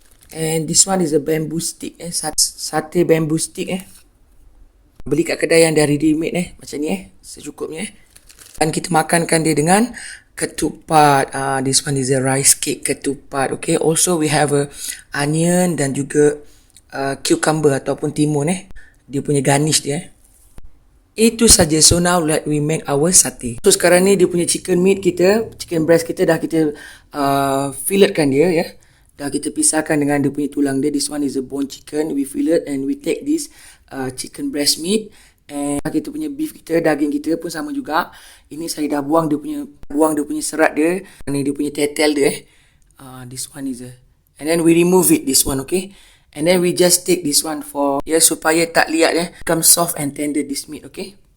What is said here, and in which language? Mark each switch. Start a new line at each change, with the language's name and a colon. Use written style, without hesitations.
English: And this one is a bamboo stick
Malay: sate bamboo stick Beli kat kedai yang dah ready made macam ni secukupnya Dan kita makankan dia dengan ketupat.
English: This one is a rice cake ketupat, okay. Also we have a onion
Malay: dan juga cucumber ataupun timun dia punya garnish dia Itu saja.
English: So now let we make our sate.
Malay: So sekarang ni dia punya chicken breast kita dah kita filletkan dia Dah kita pisahkan dengan dia punya tulang dia.
English: This one is a bone chicken. We fillet and we take this chicken breast meat.
Malay: And kita punya beef kita, daging kita pun sama juga. Ini saya dah buang dia punya serat dia. Ini dia punya tetel dia
English: This one is and then we remove it, this one, okay. And then we just take this one for
Malay: supaya tak liat
English: become soft and tender this meat, okay.